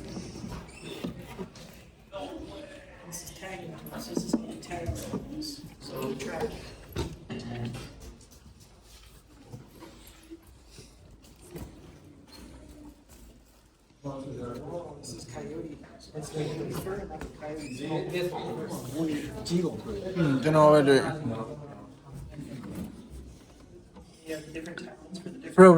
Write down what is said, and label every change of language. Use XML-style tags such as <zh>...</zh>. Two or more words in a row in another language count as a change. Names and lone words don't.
<en>This is tagging tools, this is gonna tag tools, so we track. This is coyote. It's like the fur like a coyote.</en> <my>ကျွန်တော်ပဲတွေ့</my> <en>You have different talents for the different.</en>